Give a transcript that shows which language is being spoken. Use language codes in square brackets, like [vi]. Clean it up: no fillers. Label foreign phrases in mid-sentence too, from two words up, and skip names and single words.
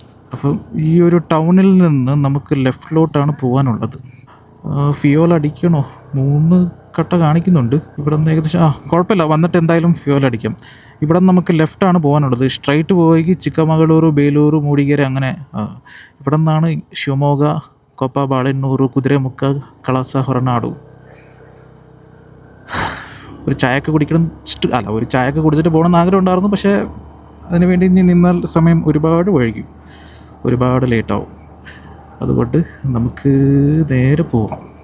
[ml] അപ്പം ഈ ഒരു ടൗണിൽ നിന്ന് നമുക്ക് ലെഫ്റ്റിലോട്ടാണ് പോകാനുള്ളത്. ഫ്യൂവൽ അടിക്കണോ? 3 കട്ട കാണിക്കുന്നുണ്ട്. ഇവിടെ നിന്ന് ഏകദേശം കുഴപ്പമില്ല, വന്നിട്ട് എന്തായാലും ഫ്യൂവൽ അടിക്കാം. ഇവിടെ നിന്ന് നമുക്ക് ലെഫ്റ്റാണ് പോകാനുള്ളത്. സ്ട്രൈറ്റ് പോയി ചിക്കമംഗളൂരു, ബേലൂരു, മൂടിಗೆರೆ അങ്ങനെ. ഇവിടെ നിന്നാണ് ಶಿವಮೊಗ್ಗ, ಕೊಪ್ಪ, ಬಾಳೆಹೊನ್ನೂರು, കുതിരമുക്ക്, കളസ, ಹೊರನಾಡು. ഒരു ചായയൊക്കെ കുടിക്കണം, ഒരു ചായയൊക്കെ കുടിച്ചിട്ട് പോകണമെന്ന് ആഗ്രഹം ഉണ്ടായിരുന്നു. പക്ഷേ അതിനുവേണ്ടി ഇനി നിന്നാൽ സമയം ഒരുപാട് വൈകും, ഒരുപാട് ലേറ്റാവും. അതുകൊണ്ട് നമുക്ക് നേരെ പോകാം.